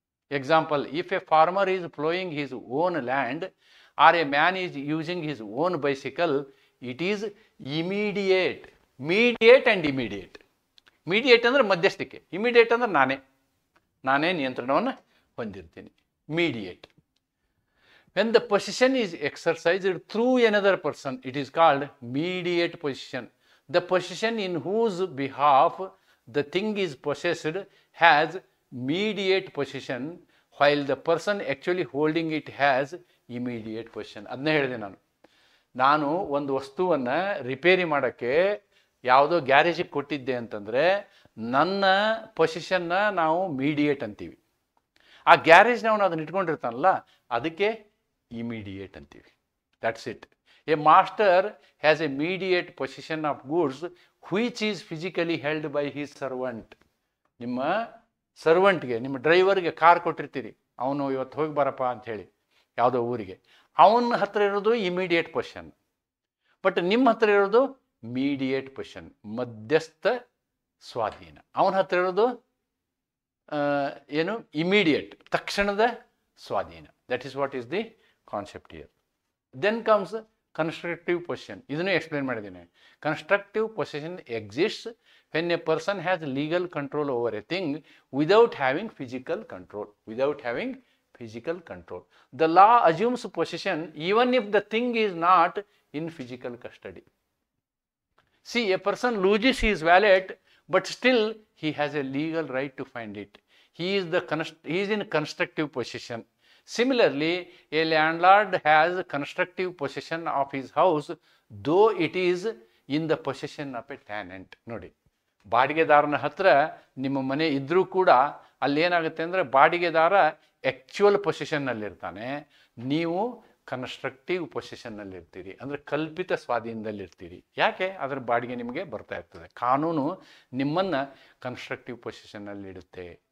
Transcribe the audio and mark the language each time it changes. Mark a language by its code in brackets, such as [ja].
[en] Example, if a farmer is ploughing his own land or a man is using his own bicycle, it is immediate. Mediate and immediate. [kn] Mediate ಅಂದರೆ ಮಧ್ಯಸ್ಥಿಕೆ, immediate ಅಂದರೆ ನಾನೇ ನಿಯಂತ್ರಣವನ್ನು ಹೊಂದಿರ್ತೀನಿ. [en] Mediate. When the possession is exercised through another person, it is called mediate possession. The possession in whose behalf the thing is possessed has mediate possession, while the person actually holding it has immediate possession. [kn] ಅದನ್ನೇ ಹೇಳಿದೆ ನಾನು ಒಂದು ವಸ್ತುವನ್ನು repair ಮಾಡೋಕ್ಕೆ ಯಾವುದೋ ಗ್ಯಾರೇಜಿಗೆ ಕೊಟ್ಟಿದ್ದೆ ಅಂತಂದರೆ ನನ್ನ ಪೊಸಿಷನ್ನ ನಾವು ಮೀಡಿಯೇಟ್ ಅಂತೀವಿ. ಆ ಗ್ಯಾರೇಜ್ನವನು ಅದನ್ನ ಇಟ್ಕೊಂಡಿರ್ತಾನಲ್ಲ, ಅದಕ್ಕೆ ಇಮಿಡಿಯೇಟ್ ಅಂತೀವಿ. [en] That's it. A master has a mediate possession of goods which is physically held by his servant. [kn] ನಿಮ್ಮ ಸರ್ವೆಂಟ್ಗೆ, ನಿಮ್ಮ ಡ್ರೈವರ್ಗೆ ಕಾರ್ ಕೊಟ್ಟಿರ್ತೀರಿ, ಅವನು ಇವತ್ತು ಹೋಗಿ ಬರಪ್ಪ ಅಂಥೇಳಿ ಯಾವುದೋ ಊರಿಗೆ, ಅವನ ಹತ್ರ ಇರೋದು ಇಮಿಡಿಯೇಟ್ ಪೊಸಿಷನ್. ಬಟ್ ನಿಮ್ಮ ಹತ್ರ ಇರೋದು ಮೀಡಿಯೇಟ್ ಪೊಸಿಷನ್, ಮಧ್ಯಸ್ಥ ಸ್ವಾಧೀನ. ಅವನ ಹತ್ರ ಇರೋದು ಏನು? ಇಮಿಡಿಯೇಟ್, ತಕ್ಷಣದ ಸ್ವಾಧೀನ. [en] That is what is the concept here. Then comes constructive possession. [kn] ಇದನ್ನು ಎಕ್ಸ್ಪ್ಲೇನ್ ಮಾಡಿದ್ದೀನಿ. [en] Constructive possession exists when a person has legal control over a thing without having physical control. Physical control. The law assumes possession even if the thing is not in physical custody. See, a person loses his wallet, but still he has a legal right to find it. He is in constructive possession. Similarly, a landlord has constructive possession of his house, though it is in the possession of a tenant. [kn] ನೋಡಿ, ಬಾಡಿಗೆದಾರನ ಹತ್ರ ನಿಮ್ಮ ಮನೆ ಇದ್ರೂ ಕೂಡ ಅಲ್ಲಿ ಏನಾಗುತ್ತೆ ಅಂದರೆ ಬಾಡಿಗೆದಾರ actual ಪೊಸಿಷನ್ನಲ್ಲಿರ್ತಾನೆ, ನೀವು ಕನ್ಸ್ಟ್ರಕ್ಟಿವ್ ಪೊಸಿಷನ್ನಲ್ಲಿ ಇರ್ತೀರಿ, ಅಂದರೆ ಕಲ್ಪಿತ ಸ್ವಾಧೀನದಲ್ಲಿ ಇರ್ತೀರಿ. ಯಾಕೆ? ಅದರ ಬಾಡಿಗೆ ನಿಮಗೆ ಬರ್ತಾ ಇರ್ತದೆ. ಕಾನೂನು ನಿಮ್ಮನ್ನು ಕನ್ಸ್ಟ್ರಕ್ಟಿವ್ ಪೊಸಿಷನ್ನಲ್ಲಿ ಇಡುತ್ತೆ.